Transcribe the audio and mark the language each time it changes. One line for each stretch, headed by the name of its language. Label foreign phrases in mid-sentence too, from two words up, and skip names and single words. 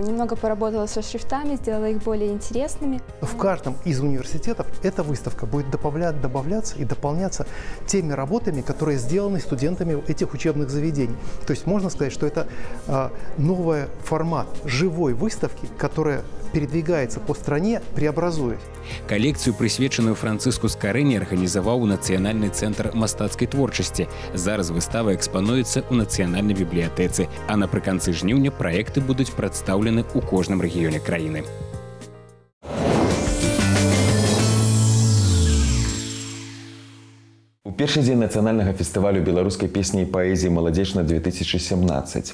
Russian: Немного поработала со шрифтами, сделала их более интересными. В каждом из университетов эта выставка будет добавляться и дополняться теми работами, которые сделаны студентами этих учебных заведений. То есть можно сказать, что это новый формат живой выставки, которая передвигается по стране, преобразуясь.
Belarusian: Калекцыю, прысвечаную Франциску Скарыне, арганізаваў Нацыянальны цэнтр мастацкай творчасці. Зараз выстава экспануецца ў нацыянальнай бібліятэцы, а напрыканцы жніўня праекты будуць прадстаўлены ў кожным рэгіёне краіны. У першы дзень нацыянальнага фестывалю беларускай песні і паэзіі «Маладзечна-2017».